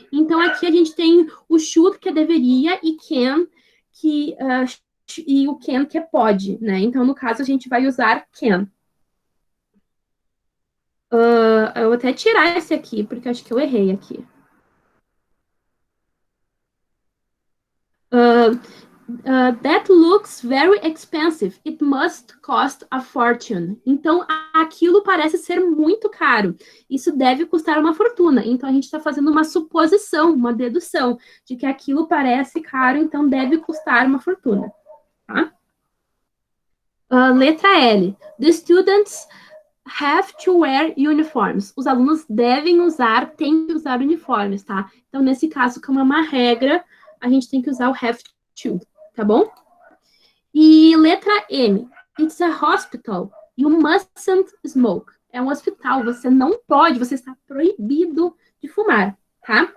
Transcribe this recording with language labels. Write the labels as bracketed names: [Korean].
[Portuguese] Então, aqui a gente tem o should, que é deveria, e can, e o can, que é pode, né? Então, no caso, a gente vai usar can. Eu vou até tirar esse aqui, porque eu acho que eu errei aqui. [English] That looks very expensive. It must cost a fortune. [Portuguese] Então, aquilo parece ser muito caro. Isso deve custar uma fortuna. Então, a gente está fazendo uma suposição, uma dedução, de que aquilo parece caro, então deve custar uma fortuna. Tá? Letra L. [English] The students have to wear uniforms. [Portuguese] Os alunos têm que usar uniformes, tá? Então, nesse caso, como é uma regra, a gente tem que usar o have to, tá bom? E letra M. [English] It's a hospital. You mustn't smoke. [Portuguese] É um hospital. Você está proibido de fumar, tá?